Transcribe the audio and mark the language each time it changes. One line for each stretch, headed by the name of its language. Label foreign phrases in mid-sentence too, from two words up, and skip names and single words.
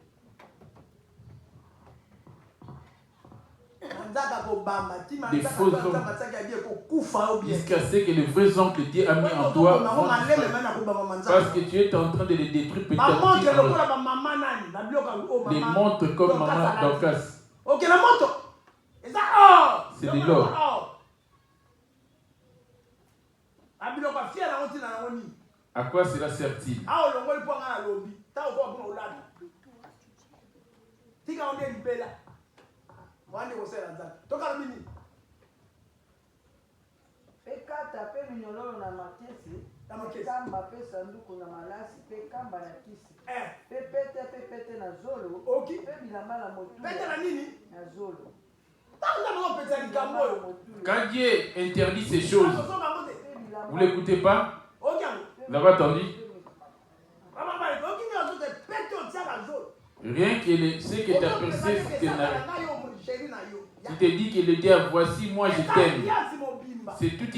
French: Des faux hommes jusqu'à ce que les vrais hommes que Dieu a mis en toi vont parce que tu es en train de les détruire petit à petit. Les montres comme maman Dorcas. C'est de l'or. À quoi cela sert-il?
Lingala: Pekata pe minyololo na makesi kamba pe sanduku na malasi pe kamba na kisi pe pete na zolo pe bilamba na motu na zolo.
French: Quand Dieu interdit ces choses, vous l'écoutez pas? Vous l'avez entendu? Rien que ce que tu as percé, tu te dis que le Dieu, voici moi je t'aime.